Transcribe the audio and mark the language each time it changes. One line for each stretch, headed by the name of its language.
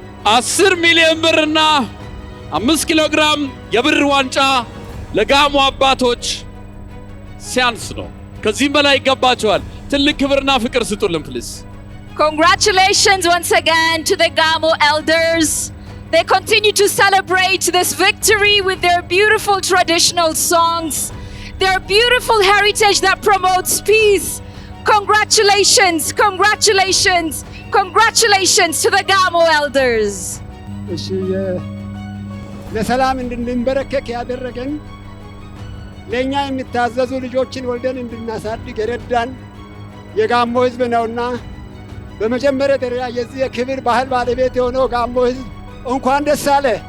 Amharic: አስር ሚሊዮን ብርና 5 ኪሎ ግራም የብር ዋንጫ ለጋሞ አባቶች ሲያንስ ነው። ከዚህም በላይ ይገባቸዋል። ትልቅ ክብርና ፍቅር ስጡልን ፕሊዝ።
English: Congratulations once again to the Gamo Elders. They continue to celebrate this victory with their beautiful traditional songs, their beautiful heritage that promotes peace. Congratulations, congratulations, congratulations to the Gamo Elders.
Amharic: እሺ ለሰላም እንድንበረከክ ያደረገን ለኛ የሚታዘዙ ልጆችን ወልደን እንድናሳድግ የረዳን የጋሞ ሕዝብ ነውና በመጀመሪያ ደረጃ የዚህ የክብር ባህል ባለቤት የሆነው ጋሞ ሕዝብ እንኳን ደስ አለ።